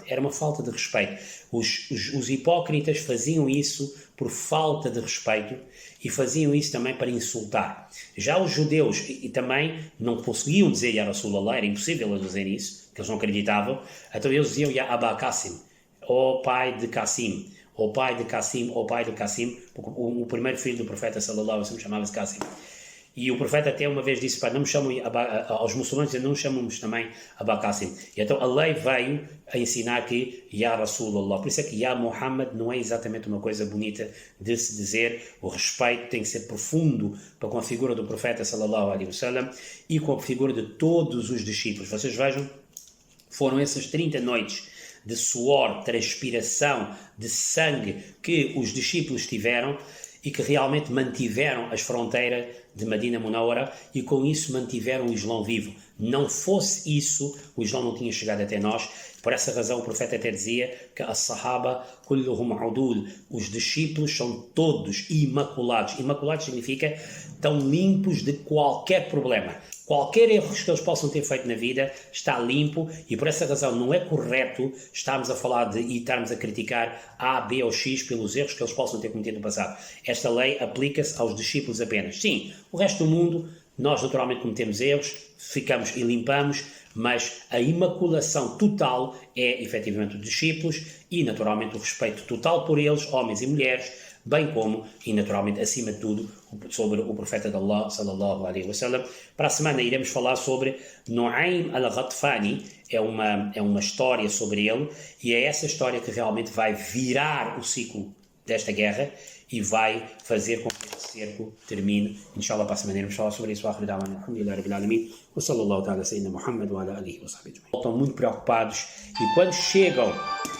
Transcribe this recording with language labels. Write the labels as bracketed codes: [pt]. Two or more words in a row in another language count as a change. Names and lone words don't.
[pt] Era uma falta de respeito. Os hipócritas faziam isso por falta de respeito e faziam isso também para insultar. Já os judeus e também não conseguiam dizer [ar] يا رسول الله, [pt] era impossível eles dizerem isso, porque eles não acreditavam, então eles diziam [ar] يا أبا قاسم, [pt] ó pai de Qasim, ó pai de Qasim, ó pai de Qasim, porque o primeiro filho do profeta [ar] صلى الله عليه وسلم [pt] chamava-se Qasim. E o profeta até uma vez disse, não me chamam, aos muçulmanos não chamamos também Aba Qasim. E então a lei veio a ensinar que [ar] يا رسول الله. [pt] Por isso é que Ya Muhammad não é exatamente uma coisa bonita de se dizer. O respeito tem que ser profundo para com a figura do profeta [ar] صلى الله عليه وسلم [pt] e com a figura de todos os discípulos. Vocês vejam, foram essas 30 noites de suor, transpiração, de sangue que os discípulos tiveram e que realmente mantiveram as fronteiras de Medina Munawara e com isso mantiveram o Islão vivo. Não fosse isso, o Islão não tinha chegado até nós. Por essa razão o profeta até dizia que [ar] الصحابة كلهم عدول, [pt] os discípulos são todos imaculados. Imaculados significa estão limpos de qualquer problema. Qualquer erro que eles possam ter feito na vida está limpo e por essa razão não é correto estarmos a falar e estarmos a criticar A, B ou X pelos erros que eles possam ter cometido no passado. Esta lei aplica-se aos discípulos apenas. Sim, o resto do mundo, nós naturalmente cometemos erros, ficamos e limpamos, mas a imaculação total é efetivamente os discípulos e naturalmente o respeito total por eles, homens e mulheres, bem como, e naturalmente acima de tudo, sobre o profeta de Allah, [ar] صلى الله عليه وسلم. [pt] Para a semana iremos falar sobre Nu'aym al-Ghatfani, é uma história sobre ele, e é essa história que realmente vai virar o ciclo desta guerra e vai fazer com que esse cerco termine. Inshallah, para a semana iremos falar sobre isso. [ar] الحمد لله رب العالمين وصلى الله تعالى سيدنا محمد وعلى آله وصحبه. [pt] Estão muito preocupados e quando chegam